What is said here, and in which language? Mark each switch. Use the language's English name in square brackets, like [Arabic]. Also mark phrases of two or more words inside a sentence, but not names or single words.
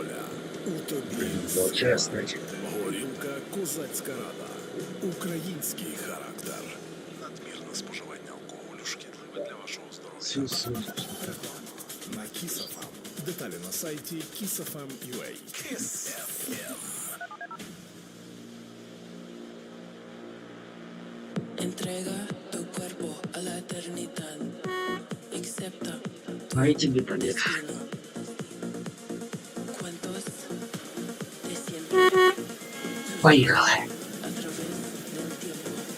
[Ukrainian] воля, у тобі До чесності. горілка козацька рада, український характер. Надмірне споживання алкоголю шкідливе для вашого здоров'я. На Kiss.FM. Деталі на сайті Kiss.FM.ua. Kiss.FM. [Spanish] Entrega tu cuerpo a la eternidad. Acepta [Russian] А и тебе привет. [Spanish] destino. Cuentos de siempre [Russian] Поехали. [Spanish] a través del tiempo.